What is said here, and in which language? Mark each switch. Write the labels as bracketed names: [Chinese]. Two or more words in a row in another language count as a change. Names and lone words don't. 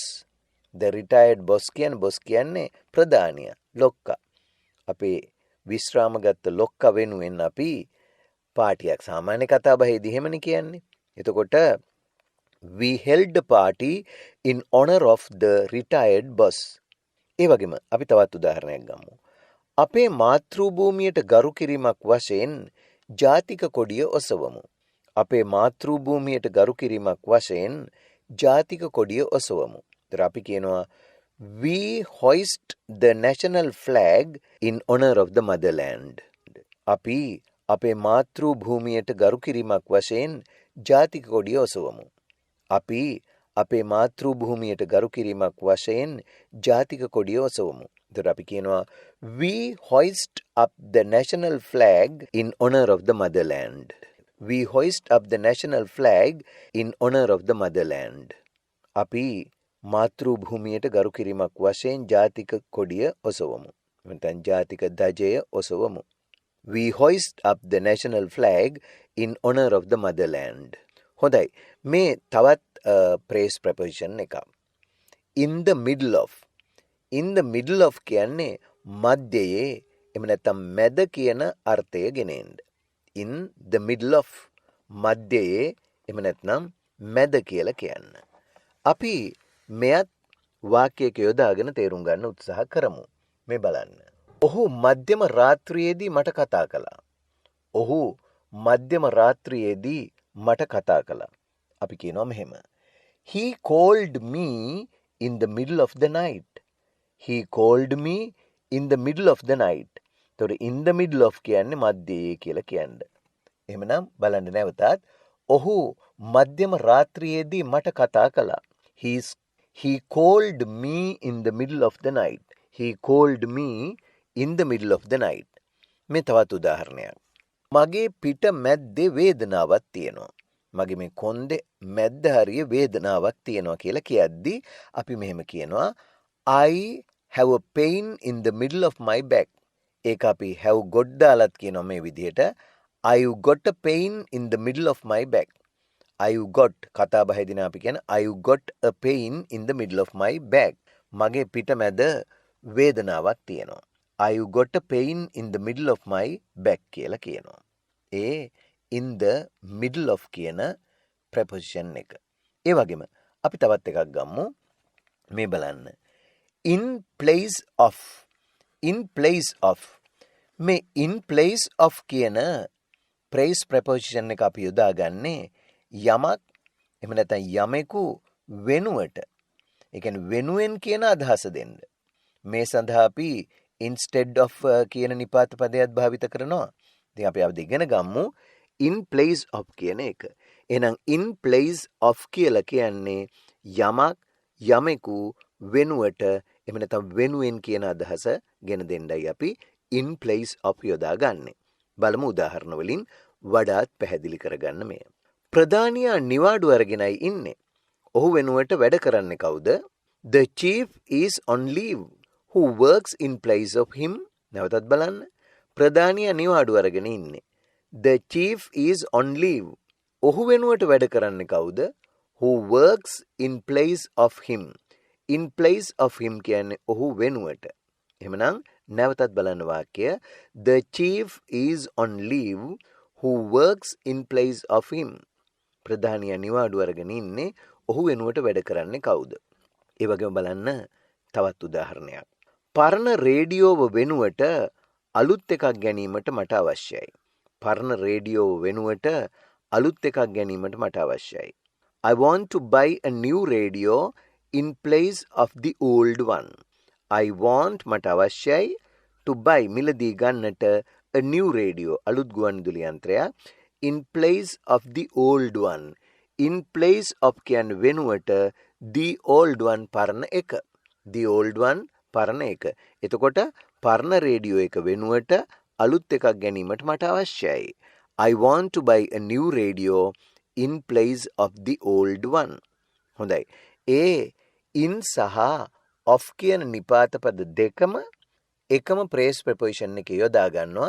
[English] The retired boss [Sinhala] කියන්නේ ප්‍රධානියා, ලොක්කා. අපේ විශ්‍රාමගත් ලොක්කා වෙනුවෙන් අපි පාටියක් සාමාන්‍ය කතාබහේදී එහෙමනේ කියන්නේ. [English] එතකොට we held a party in honor of the retired boss. [Sinhala] ඒ වගේම අපි තවත් උදාහරණයක් ගමු. අපේ මාතෘ භූමියට ගරු කිරීමක් වශයෙන් ජාතික කොඩිය ඔසවමු. අපේ මාතෘ භූමියට ගරු කිරීමක් වශයෙන් ජාතික කොඩිය ඔසවමු. ඒතර අපි කියනවා [English] we hoist the national flag in honor of the motherland. [Sinhala] අපි අපේ මාතෘ භූමියට ගරු කිරීමක් වශයෙන් ජාතික කොඩිය ඔසවමු. අපි අපේ මාතෘ භූමියට ගරු කිරීමක් වශයෙන් ජාතික කොඩිය ඔසවමු. ඒතර අපි කියනවා [English] we hoist up the national flag in honor of the motherland. We hoist up the national flag in honor of the motherland. [Sinhala] අපි මාතෘ භූමියට ගරු කිරීමක් වශයෙන් ජාතික කොඩිය ඔසවමු. නැත්නම් ජාතික ධජය ඔසවමු. [English] We hoist up the national flag in honor of the motherland. [Sinhala] හොඳයි. මේ තවත් [English] phrase preposition [Sinhala] එකක්. [English] In the middle of. In the middle of [Sinhala] කියන්නේ මධ්‍යයේ එහෙම නැත්නම් මැද කියන අර්ථය ගෙනෙන්න. [English] In the middle of [Sinhala] මධ්‍යයේ එහෙම නැත්නම් මැද කියලා කියන්න. අපි මෙයත් වාක්‍යයක යොදාගෙන තේරුම් ගන්න උත්සාහ කරමු. මේ බලන්න. ඔහු මධ්‍යම රාත්‍රියේදී මට කතා කළා. ඔහු මධ්‍යම රාත්‍රියේදී මට කතා කළා. අපි කියනවා මෙහෙම. [English] He called me in the middle of the night. He called me in the middle of the night. [Sinhala] එතකොට [English] in the middle of [Sinhala] කියන්නේ මධ්‍යයේ කියලා කියන්නේ. එහෙමනම් බලන්න නැවතත්. ඔහු මධ්‍යම රාත්‍රියේදී මට කතා කළා. [English] He called me in the middle of the night. He called me in the middle of the night. [Sinhala] මේ තවත් උදාහරණයක්. මගේ පිට මැද්දේ වේදනාවක් තියෙනවා. මගේ මේ කොන්දේ මැද්ද හරිය වේදනාවක් තියෙනවා කියලා කියද්දි අපි මෙහෙම කියනවා [English] I have a pain in the middle of my back. [Sinhala] ඒක අපි [English] have got [Sinhala] දාලත් කියනවා මේ විදිහට. [English] I've got a pain in the middle of my back. I've got [Sinhala] කතා බහෙදින අපි කියන [English] I've got a pain in the middle of my back. [Sinhala] මගේ පිට මැද වේදනාවක් තියෙනවා. [English] I've got a pain in the middle of my back [Sinhala] කියලා කියනවා. ඒ [English] in the middle of [Sinhala] කියන preposition එක. ඒ වගේම අපි තවත් එකක් ගමු. මේ බලන්න. [English] In place of. In place of. [Sinhala] මේ [English] in place of [Sinhala] කියන [English] phrase preposition [Sinhala] එක අපි යොදාගන්නේ යමක් එහෙම නැත්නම් යමෙකු වෙනුවට. ඒ කියන්නේ වෙනුවෙන් කියන අදහස දෙන්න. මේ සඳහා අපි [English] instead of [Sinhala] කියන නිපාත පදයක් භාවිත කරනවා. ඉතින් අපි අවදි ඉගෙන ගමු [English] in place of [Sinhala] කියන එක. එහෙනම් [English] in place of [Sinhala] කියලා කියන්නේ යමක් යමෙකු වෙනුවට එහෙම නැත්නම් වෙනුවෙන් කියන අදහස ගෙන දෙන්නයි අපි [English] in place of [Sinhala] යොදාගන්නේ. බලමු උදාහරණ වලින් වඩාත් පැහැදිලි කරගන්න මේ. ප්‍රධානියා නිවාඩු අරගෙනයි ඉන්නේ. ඔහු වෙනුවට වැඩ කරන්නේ කවුද? [English] The chief is on leave. Who works in place of him? [Sinhala] නැවතත් බලන්න. ප්‍රධානියා නිවාඩු අරගෙන ඉන්නේ. [English] The chief is on leave. [Sinhala] ඔහු වෙනුවට වැඩ කරන්නේ කවුද? [English] Who works in place of him. In place of him [Sinhala] කියන්නේ ඔහු වෙනුවට. එහෙමනම් නැවතත් බලන්න වාක්‍ය. [English] The chief is on leave. Who works in place of him. [Sinhala] ප්‍රධානියා නිවාඩු අරගෙන ඉන්නේ. ඔහු වෙනුවට වැඩ කරන්නේ කවුද? ඒ වගේම බලන්න තවත් උදාහරණයක්. පරණ රේඩියෝව වෙනුවට අලුත් එකක් ගැනීමට මට අවශ්‍යයි. පරණ රේඩියෝව වෙනුවට අලුත් එකක් ගැනීමට මට අවශ්‍යයි. [English] I want to buy a new radio in place of the old one. I want [Sinhala] මට අවශ්‍යයි [English] to buy [Sinhala] මිලදී ගන්නට [English] a new radio [Sinhala] අලුත් ගුවන්විදුලි යන්ත්‍රයක් [English] in place of the old one. In place of [Sinhala] කියන වෙනුවට [English] the old one [Sinhala] පරණ එක. [English] the old one [Sinhala] පරණ එක. එතකොට පරණ රේඩියෝ එක වෙනුවට අලුත් එකක් ගැනීමට මට අවශ්‍යයි. [English] I want to buy a new radio in place of the old one. [Sinhala] හොඳයි. ඒ in සහ of කියන නිපාත පද දෙකම එකම [English] phrase preposition [Sinhala] එකේ යොදා ගන්නවා.